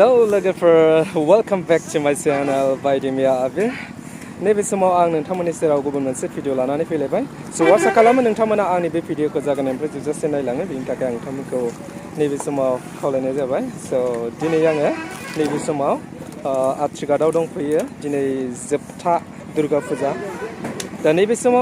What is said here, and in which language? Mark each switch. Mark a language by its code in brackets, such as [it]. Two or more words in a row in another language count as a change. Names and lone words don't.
[en] logofer, welcome back to my channel Baidi mwiya abir. [brx] नैबे समाव आं नोंथांमोननि सेराव गुबुन मोनसे भिडिअ लानानै फैलायबाय सो आसा खालामो नोंथांमोना आंनि बे भिडिअखौ जागायनायनिफ्राय जोबजासिम नायलाङो बेनि थाखाय आं नोंथांमोनखौ नैबे समाव खावलायनाय जाबाय सो दिनै आङो नैबे समाव आत्रेघाटआव दंफैयो दिनै जोबथा दुर्गा फुजा दा नैबे समाव